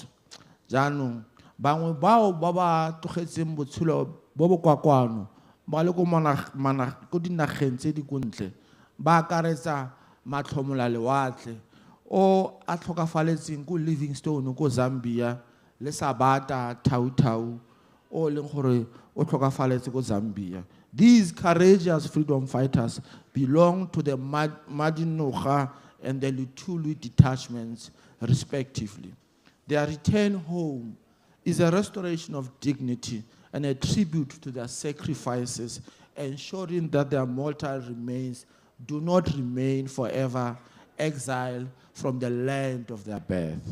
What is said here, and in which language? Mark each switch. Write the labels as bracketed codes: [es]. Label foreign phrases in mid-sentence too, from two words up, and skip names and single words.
[tn] Jaanong bangwe bao ba ba tlogetseng botshelo bo bo kwa kwano ba le ko dinageng tse di kontle ba akaretsa Matlomola Lewatle o a tlhokafaletseng ko Livingstone ko Zambia le Sabata Tautau o leng gore o tlhokafaletse ko Zambia. [en] These courageous freedom fighters belong to the Madinoga and the Lutulu detachments respectively. Their return home is a restoration of dignity and a tribute to their sacrifices, ensuring that their mortal remains do not remain forever exiled from the land of their birth.